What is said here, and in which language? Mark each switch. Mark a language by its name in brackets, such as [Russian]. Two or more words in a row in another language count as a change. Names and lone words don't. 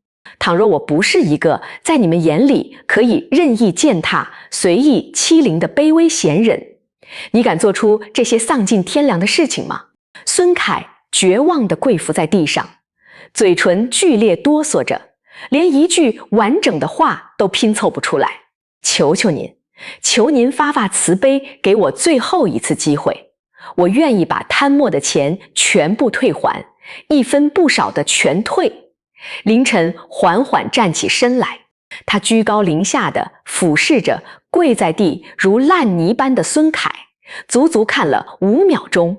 [Chinese] 倘若我不是一個在你們眼裡可以任意踐踏、隨意欺凌的卑微閒人，你敢做出這些喪盡天良的事情嗎？孫凱絕望地跪伏在地上，嘴唇劇烈哆嗦着，連一句完整的話都拼湊不出来。求求您，求您发发慈悲，給我最後一次機會，我願意把貪墨的錢全部退還，一分不少的全退。凌晨緩緩站起身來，他居高臨下地俯視着跪在地如爛泥般的孫凱，足足看了5秒鐘。